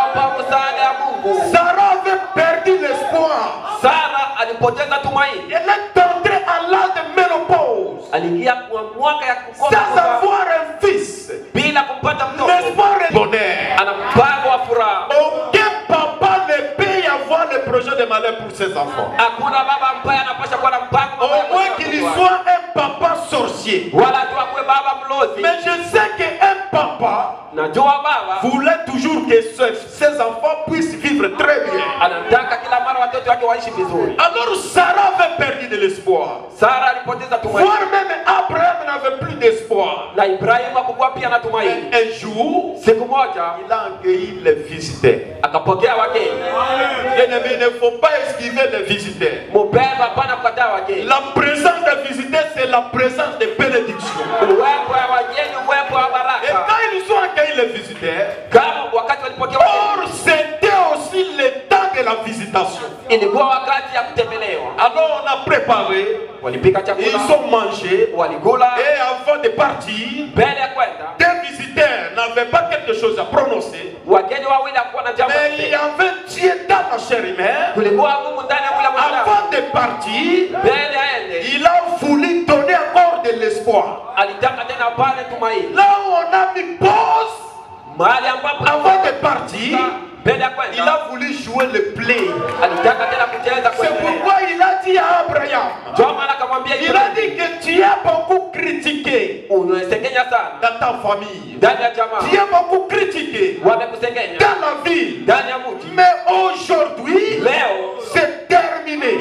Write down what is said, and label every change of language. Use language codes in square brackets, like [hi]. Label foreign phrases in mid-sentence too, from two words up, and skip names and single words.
[fr] Sarah avait perdu l'espoir. Elle est entrée à l'âge de ménopause sans avoir un fils. L'espoir est bonheur. Aucun papa ne peut y avoir le [sw] Hakuna baba mbaya anapaswa kuwa na mpango. [fr] Au moins qu'il soit un papa sorcier. [sw] Wala tu akuwe baba mlozi. [fr] Mais je sais qu'un papa [sw] najua baba [fr] voulait toujours que ses enfants puissent vivre très bien. [sw] Anataka kila mara watoto wake waishi vizuri. [fr] Alors Sarah avait perdu de l'espoir. [sw] Sara alipoteza tumaini. [fr] Voire même Abraham n'avait plus d'espoir. [sw] Na Ibrahim hakuwa pia na tumaini. [fr] Un jour, [sw] siku moja, [fr] il a accueilli les visiteurs. [sw] Akapokea wageni. [fr] Bien-aimé, il ne faut pas esquiver les visiteurs. [sw] Mupenda hapana kukataa wageni. [fr] La présence des visiteurs, c'est la présence de bénédiction. [sw] Uwepo wa wageni, uwepo wa baraka. [fr] Et quand ils ont accueilli les visiteurs, [sw] kama wakati walipokea wageni, [fr] or c'était aussi le temps de la visitation. [sw] Ilikuwa wakati ya kutembelewa. [fr] Alors on a préparé, [sw] walipika chakula, [fr] ils ont mangé, [sw] walikula, [fr] et avant de partir, [sw] mbele ya kwenda, [fr] des visiteurs n'avaient pas quelque chose à prononcer. [sw] Wageni wawili hakuwa na jambo. [fr] Mais il y avait Dieu dans la chair humaine. [sw] Kulikuwa Mungu ndani ya mwili wa mwanadamu. [fr] Avant de partir, [sw] mbele aende, [fr] il a voulu donner encore de l'espoir. [sw] Alitaka tena pale tumaini. [fr] Là où on a mis pause, [sw] mahali ambapo [fr] avant de partir, il a voulu jouer le play. C'est pourquoi il a dit à Abraham, il a dit que tu as beaucoup critiqué dans ta famille, tu as beaucoup critiqué dans la ville, mais aujourd'hui c'est terminé.